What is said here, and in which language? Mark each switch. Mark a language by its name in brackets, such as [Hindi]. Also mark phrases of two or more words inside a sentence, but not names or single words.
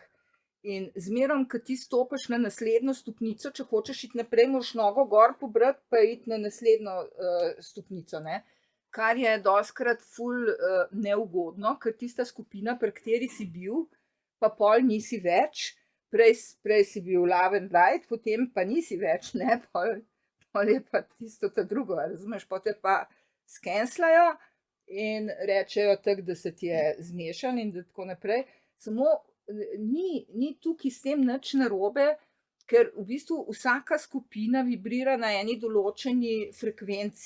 [Slovenian] In zmerom, ko ti stopiš na naslednjo stopnico, če hočeš iti naprej, moraš nogo gor pobrati, pa iti na naslednjo stopnico, ne. Kar je dostikrat ful neugodno, ker tista skupina, pri kateri si bil, pa pol nisi več, prej si bil [English] love and light, [Slovenian] potem pa nisi več, ne, pol je pa tisto ta drugo, razumeš, potem pa skenslajo in rečejo tako, da se ti je zmešan in da tako naprej. Samo ni tukaj s tem nič narobe, ker v bistvu vsaka skupina vibrira na eni določeni frekvenci.